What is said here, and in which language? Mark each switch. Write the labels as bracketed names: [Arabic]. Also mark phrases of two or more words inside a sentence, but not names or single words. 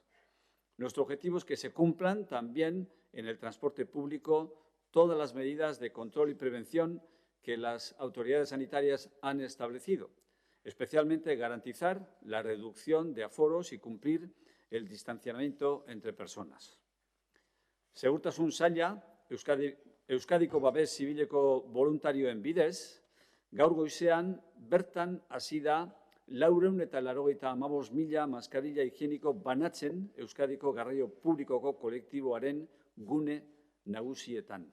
[Spanish] Nuestro objetivo es que se cumplan también en el transporte público todas las medidas de control y prevención que las autoridades sanitarias han establecido, especialmente garantizar la reducción de aforos y cumplir el distanciamiento entre personas. [Basque] Segurtasun saila, Euskadiko babes zibileko voluntarioen bidez, gaur goizean bertan hasi da 495.000 maskarilla higieniko banatzen Euskadiko garraio publikoko kolektiboaren gune nagusietan.